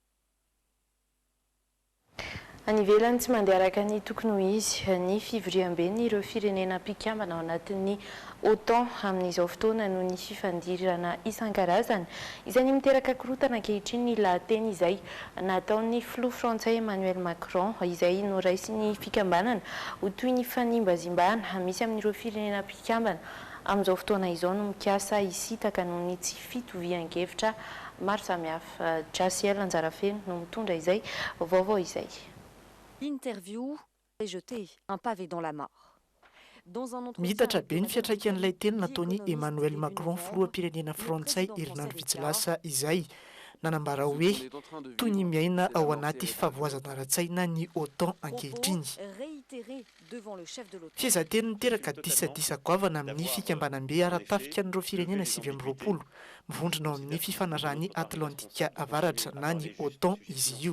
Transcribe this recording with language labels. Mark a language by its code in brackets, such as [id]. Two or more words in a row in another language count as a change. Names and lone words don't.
[mg] Any ivelany tsy mandeha araka ny tokony ho izy ny fivoriam-ben'ny ireo firenena mpikambana ao anatin'ny OTAN amin'izao fotoana noho ny fifandirana isan-karazany izay ny miteraka korotana ankehitriny ny lahateny izay nataon'ny filoha frantsay Emmanuel Macron izay noraisy ny fikambanana ho toy ny fanimbazimbana misy amin'ireo firenena mpikambana amin'izao fotoana izao no mikasa hisitaka noho ny tsy fitovian-kevitra maro samihafa. Jasiel Anjarafeno no mitondra izay vaovao izay. [fr] Interview jeté un pavé dans la mare. [mg] Mihitatra be ny fiatraikan'ilay teny nataon'ny Emmanuel Macron filoham-pirenena frantsay herinandro vitsylasa izay nanambara hoe toy ny miaina ao anaty favoazana ara-tsaina ny OTAN ankehitriny. Fiezateny niteraka disadisa-goavana amin'ny fikambanam-be ara-tafika n'ireo firenena 720 mivondrona ao amin'ny fifanarahan'ny Atlantika avaratra na ny OTAN izy io.